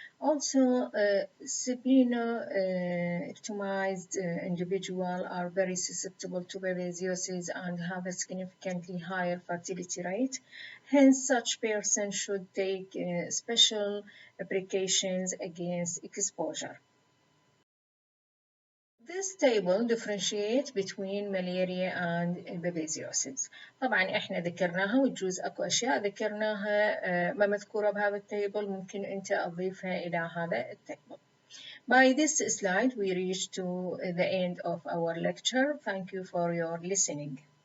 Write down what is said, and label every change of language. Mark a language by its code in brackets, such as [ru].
[en] Also, splenoectomized individuals are very susceptible to babesiosis and have a significantly higher fertility rate. Hence, such persons should take special precautions against exposure. This table differentiates between malaria and babesiosis. [ar] طبعا احنا ذكرناها ويجوز اكو اشياء ذكرناها ما مذكورة بهذا التيبل ممكن انت اضيفها الى هذا التيبل. [en] By this slide we reach to the end of our lecture. Thank you for your listening.